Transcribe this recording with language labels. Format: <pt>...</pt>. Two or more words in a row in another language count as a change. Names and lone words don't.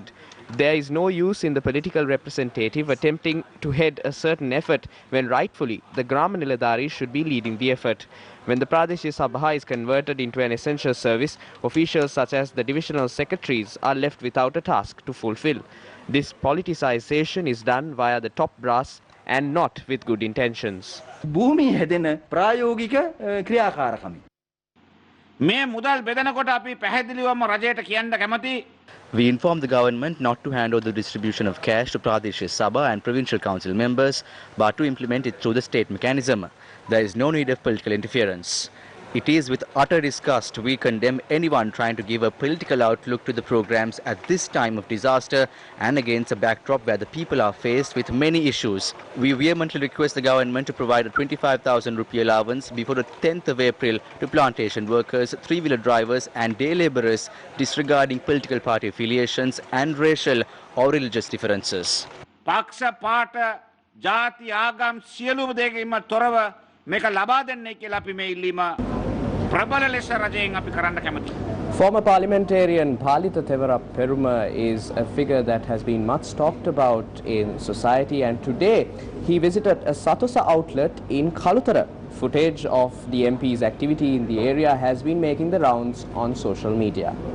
<en>There is no use in the political representative attempting to head a certain effort when rightfully the Grama Niladhari should be leading the effort. When the Pradesh Sabha is converted into an essential service, officials such as the divisional secretaries are left without a task to fulfill. This politicization is done via the top brass and not with good intentions.</en> <si>භූමි හැදෙන ප්‍රායෝගික ක්‍රියාකාරකම්. මේ මුදල් බෙදනකොට අපි පැහැදිලිවම රජයට කියන්න කැමති.</si> <en>We informed the government not to hand over the distribution of cash to Pradesh Sabha and provincial council members, but to implement it through the state mechanism. There is no need of political interference. It is with utter disgust we condemn anyone trying to give a political outlook to the programs at this time of disaster and against a backdrop where the people are faced with many issues. We vehemently request the government to provide a 25,000 rupee allowance before the 10th of April to plantation workers, three-wheeler drivers and day labourers, disregarding political party affiliations and racial or religious differences.</en> <si>පක්ෂ පාට ජාති ආගම් සියලුම දෙයකින්ම තොරව මේක ලබා දෙන්නයි කියලා අපි මේ ඉල්ලීම ප්‍රබල ලෙස රජයෙන් අපි කරන්න කැමතියි.</si> <en>Former parliamentarian Bhalita Thevara Peruma is a figure that has been much talked about in society, and today he visited a Satosa outlet in Kalutara. Footage of the MP's activity in the area has been making the rounds on social media.</en>